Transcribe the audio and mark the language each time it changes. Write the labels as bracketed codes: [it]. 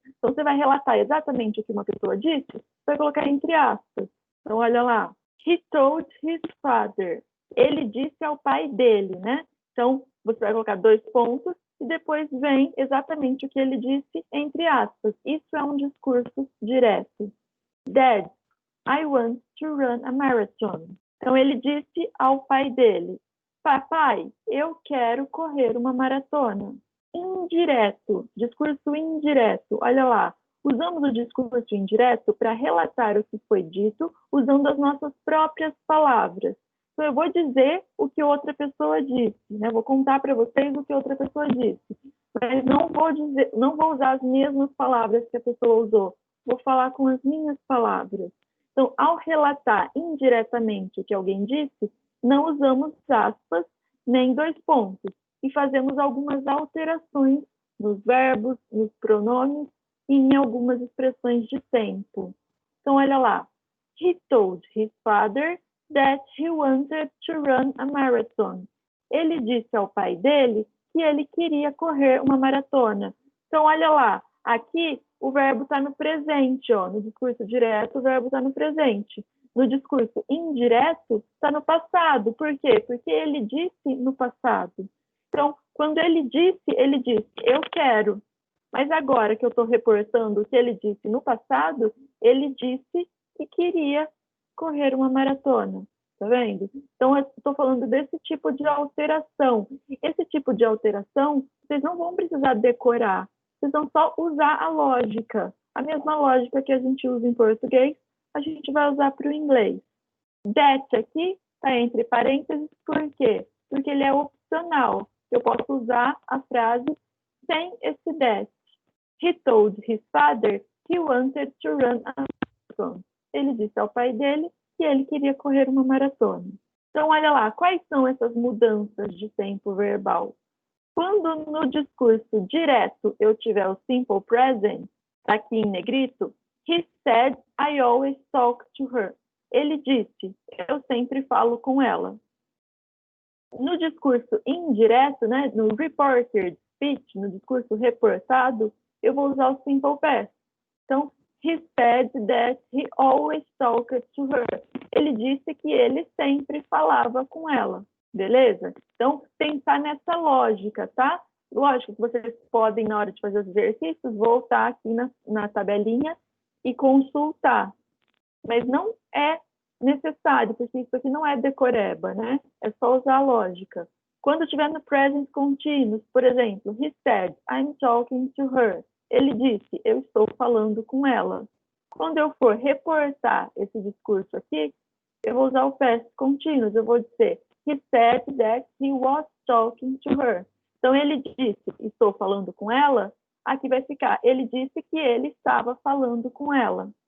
[pt] Então, você vai relatar exatamente o que uma pessoa disse, vai colocar entre aspas. Então, olha lá. [en] He told his father. [pt] Ele disse ao pai dele, né? Então, você vai colocar dois pontos e depois vem exatamente o que ele disse entre aspas. Isso é um discurso direto. [en] Dad, I want to run a marathon. [pt] Então, ele disse ao pai dele, papai, eu quero correr uma maratona. Indireto, discurso indireto, olha lá. Usamos o discurso indireto para relatar o que foi dito usando as nossas próprias palavras. Então, eu vou dizer o que outra pessoa disse, né? Vou contar para vocês o que outra pessoa disse, mas não vou usar as mesmas palavras que a pessoa usou. Vou falar com as minhas palavras. Então, ao relatar indiretamente o que alguém disse, não usamos aspas nem dois pontos e fazemos algumas alterações nos verbos, nos pronomes e em algumas expressões de tempo. Então, olha lá. [en] He told his father that he wanted to run a marathon. [pt] Ele disse ao pai dele que ele queria correr uma maratona. Então, olha lá, aqui o verbo está no presente, ó. No discurso direto, o verbo está no presente. No discurso indireto, está no passado. Por quê? Porque ele disse no passado. Então, quando ele disse, eu quero. Mas agora que eu estou reportando o que ele disse no passado, ele disse que queria correr uma maratona, tá vendo? Então, eu estou falando desse tipo de alteração. Esse tipo de alteração, vocês não vão precisar decorar, vocês vão só usar a lógica. A mesma lógica que a gente usa em português, a gente vai usar para o inglês. That aqui está entre parênteses, por quê? Porque ele é opcional. Eu posso usar a frase sem esse that. [en] He told his father he wanted to run a marathon. [pt] Ele disse ao pai dele que ele queria correr uma maratona. Então, olha lá, quais são essas mudanças de tempo verbal? Quando no discurso direto eu tiver o simple present, aqui em negrito, [en] he said, I always talk to her. [pt] Ele disse, eu sempre falo com ela. No discurso indireto, né, no reported speech, no discurso reportado, eu vou usar o simple past. Então, [en] he said that he always talked to her. [pt] Ele disse que ele sempre falava com ela, beleza? Então, pensar nessa lógica, tá? Lógico que vocês podem, na hora de fazer os exercícios, voltar aqui na tabelinha e consultar. Mas não é necessário, porque isso aqui não é decoreba, né? É só usar a lógica. Quando estiver no present continuous, por exemplo, [en] he said, I'm talking to her. [pt] Ele disse, eu estou falando com ela. Quando eu for reportar esse discurso aqui, eu vou usar o past continuous. Eu vou dizer, [en] he said that he was talking to her. [pt] Então, ele disse, estou falando com ela. Aqui vai ficar, ele disse que ele estava falando com ela.